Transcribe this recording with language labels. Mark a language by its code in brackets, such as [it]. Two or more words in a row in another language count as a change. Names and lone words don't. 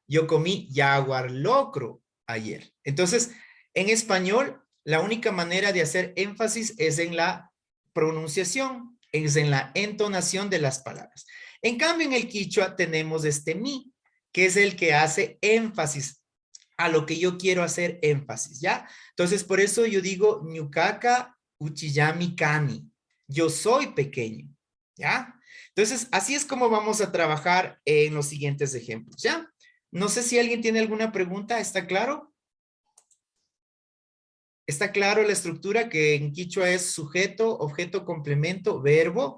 [es] Yo comí jaguar locro ayer. Entonces, en español, la única manera de hacer énfasis es en la pronunciación, es en la entonación de las palabras. En cambio, en el quichua tenemos este mi, que es el que hace énfasis a lo que yo quiero hacer énfasis, ¿ya? Entonces, por eso yo digo, [qu] ñucaca uchiyami kani. [es] Yo soy pequeño, ¿ya? Entonces, así es como vamos a trabajar en los siguientes ejemplos, ¿ya? No sé si alguien tiene alguna pregunta, ¿está claro? ¿Está claro la estructura que en quichua es sujeto, objeto, complemento, verbo?